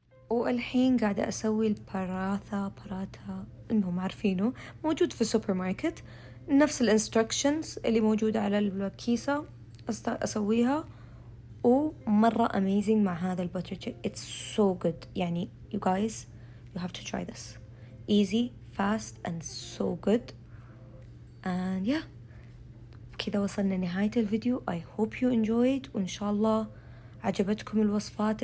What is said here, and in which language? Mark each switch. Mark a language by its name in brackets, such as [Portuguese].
[Arabic] والحين قاعدة أسوي الباراتا، المهم عارفينه، موجود في السوبر ماركت، نفس الانستركشنز اللي موجودة على الكيسة أسويها، ومرة amazing مع هذا الباتر تشيكن. [English] It's so good يعني you guys you have to try this. Easy, fast and so good. And yeah، [Arabic] كذا وصلنا نهاية الفيديو. [English] I hope you enjoyed، [Arabic] وإن شاء الله عجبتكم الوصفات.